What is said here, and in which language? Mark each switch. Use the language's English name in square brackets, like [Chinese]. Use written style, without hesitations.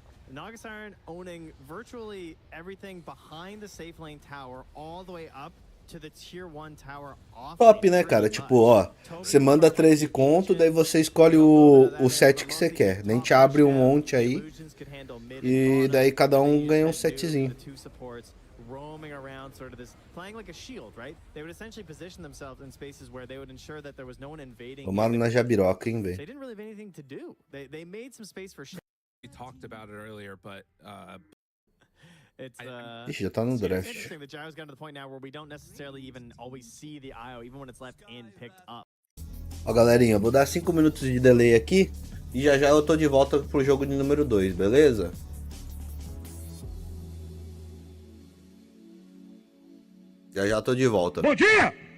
[English] Nagasiren owning virtually everything behind the safe lane tower all the way up to the tier 1 tower off. [Portuguese] Top, né, cara? Tipo, ó, você manda 13 conto, daí você escolhe o set que você quer. Daí a gente abre um monte aí e daí cada um ganha um setzinho. [English] Roaming around sort of this, playing like a shield, right? They would essentially position themselves in spaces where they would ensure that there was no one invading. [Portuguese] Tomaram na jabiroca, hein, velho. [English] They didn't really have anything to do. They made some space for shit. We talked about it earlier, but [Portuguese] Ixi, já tá no draft. [English] Interesting that Gyro's gotten to the point now where we don't necessarily even always see the IO, even when it's left in picked up. [Portuguese] Ó, galerinha, vou dar 5 minutos de delay aqui e já eu tô de volta pro jogo de número 2, beleza? Já tô de volta. Bom dia!